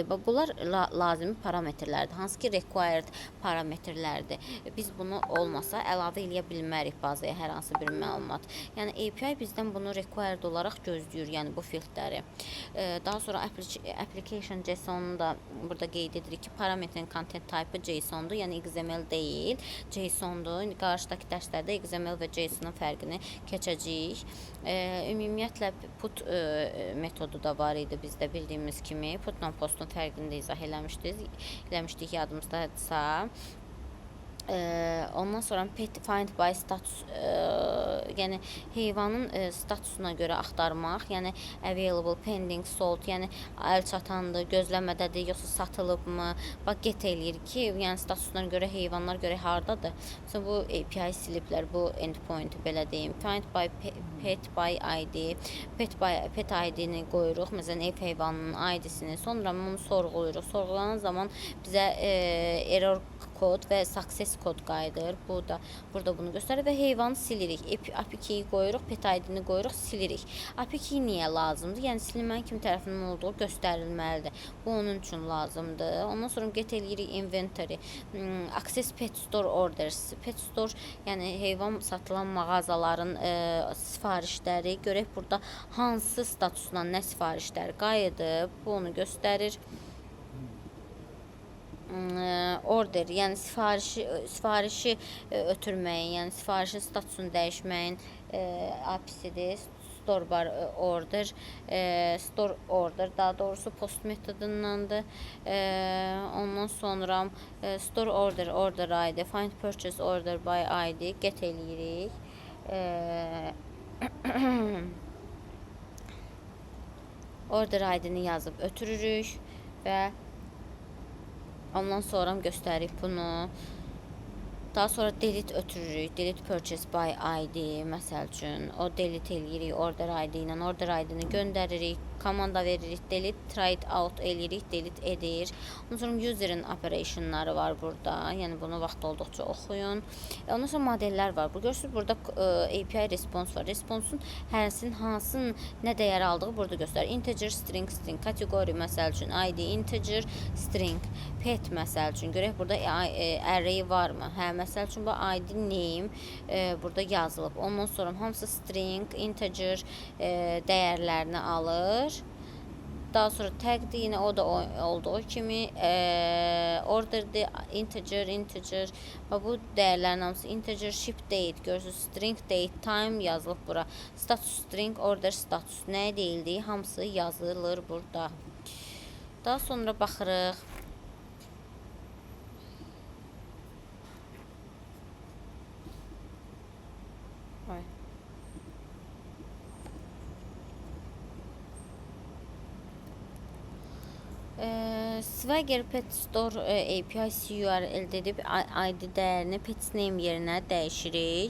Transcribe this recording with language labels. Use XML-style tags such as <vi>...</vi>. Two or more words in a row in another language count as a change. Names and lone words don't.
<az>Bunlar lazımi parametrlərdir. Hansı ki, required parametrlərdir. Biz bunu olmasa əlavə eləyə bilmərik bazaya hər hansı bir məlumat. Yəni API bizdən bunu required olaraq gözləyir, yəni bu fieldləri. Daha sonra</az> <en>application JSON-u</en> <az>da burada qeyd edirik ki, parametrin</az> <en>content type-ı</en> <az>JSON-dur, yəni XML deyil, JSON. Qarşıdakı dərslərdə XML və JSON-un fərqini keçəcəyik. Ümumiyyətlə put metodu da var idi bizdə bildiyimiz kimi. Putla postun fərqini də izah eləmişdik yadımızdadsa. Ondan sonra</az> <en>pet find by status,</en> <az>yəni heyvanın statusuna görə axtarmaq, yəni</az> <en>available, pending, sold,</en> <az>yəni əl çatandır, gözləmədədir, yoxsa satılıbmı? Bax, get eləyir ki, yəni statusuna görə heyvanlar görə hardadır? Məsələn, bu API siliblər, bu endpoint-u belə deyim.</az> <en>Find by pet by ID, pet ID-ni</en> <az>qoyuruq, məsələn, ev heyvanının ID-sini, sonra bunu sorğuluyuruq. Sorğulanan zaman bizə error kod və success kod qayıdır. Burada bunu göstərir və heyvanı silirik. API-yi qoyuruq,</az> <en>pet ID-ni</en> <az>qoyuruq, silirik. API niyə lazımdır? Yəni silinmənin kim tərəfindən olduğu göstərilməlidir. Bu onun üçün lazımdır. Ondan sonra get eləyirik inventory.</az> <en>Access pet store orders.</en> <az>Pet store, yəni heyvan satılan mağazaların sifarişləri. Görək burada hansı statusla nə sifarişlər qayıdıb. Bu onu göstərir. Order, yəni sifarişi ötürməyin, yəni sifarişin statusunu dəyişməyin API-sidir.</az> <en>Store bar order, store order,</en> <az>daha doğrusu post metodundandır. Ondan sonra</az> <en>store order ID, find purchase order by ID,</en> <az>get eləyirik.</az> <en>Order ID-ni</en> <az>yazıb ötürürük və ondan sonra göstərib bunu. Daha sonra delete ötürürük.</az> <en>Delete purchase by ID</en> <az>məsəl üçün. O delete eləyirik</az> <en>order ID</en> <az>ilə.</az> <en>Order ID-ni</en> <az>göndəririk. Komanda veririk.</az> <en>Delete, try it out</en> <az>eləyirik. Delete edir. Ondan sonra user'in operationları var burada. Yəni bunu vaxt olduqca oxuyun. Ondan sonra modellər var. Görürsünüz, burada</az> <en>API response</en> <az>var. Response'un hərəsinin hansının nə dəyər aldığı burada göstərir.</az> <en>Integer, string,</en> <az>kateqori məsəl üçün</az> <en>ID, integer, string, pet</en> <az>məsəl üçün. Görək burada array varmı? Hə, məsəl üçün bu</az> <en>ID name</en> <az>burada yazılıb. Ondan sonra hamısı</az> <en>string, integer</en> <az>dəyərlərini alır. Daha sonra tag'dir, yine o da olduğu kimi</az> <en>order'dir, integer.</en> <az>Bu dəyərlərin hamısı integer,</az> <en>ship date,</en> <az>görürsünüz,</az> <en>string date, time</en> <az>yazılıb bura.</az> <en>Status string, order status</en> <az>nə deyildiyi hamısı yazılır burada. Daha sonra baxırıq. Swagger Pet Store API URL edib ID dəyərini</az> <en>pet name</en> <az>yerinə dəyişirik.</az>